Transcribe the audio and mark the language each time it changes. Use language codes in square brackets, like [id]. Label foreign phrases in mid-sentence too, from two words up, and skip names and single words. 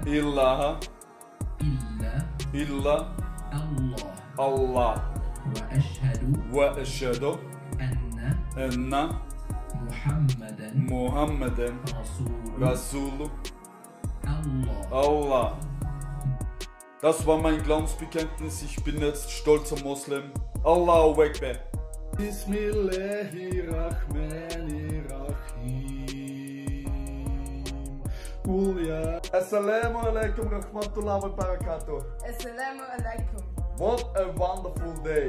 [ar] إله إلا إلا الله الله وأشهد أن محمدا محمدا رسول رسول الله. Allah. [de] Das war mein Glaubensbekenntnis. Ich bin jetzt stolzer Moslem. [ar] الله أكبر. بسم الله الرحمن الرحيم. قل يا. السلام عليكم رحمة الله وبركاته. السلام عليكم. [en] What a wonderful day.